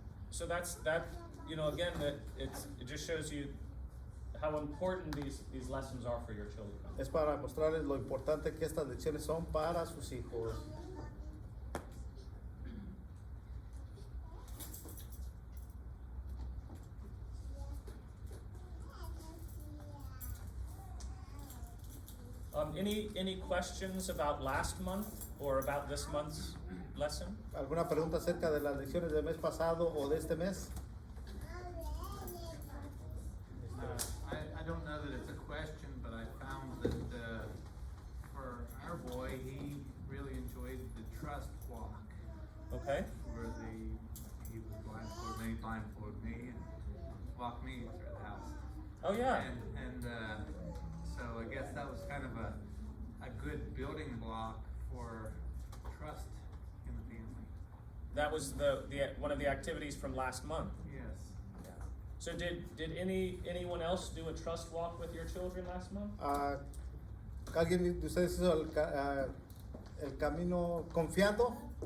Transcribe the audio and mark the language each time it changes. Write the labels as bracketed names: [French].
[English] So that's that. You know, again, that it just shows you how important these lessons are for your children. [Spanish] Es para mostrarles lo importante que estas lecciones son para sus hijos. [English] Any questions about last month or about this month's lesson? [Spanish] ¿Alguna pregunta acerca de las lecciones del mes pasado o de este mes? [English] I don't know that it's a question, but I found that for our boy, he really enjoyed the trust walk, Okay. where he was blindfolded me, and walked me through the house. Oh yeah. And so I guess that was kind of a good building block for trust in the family. That was the one of the activities from last month. Yes. So did anyone else do a trust walk with your children last month? [Spanish] ¿Alguien de ustedes hizo el camino confiando?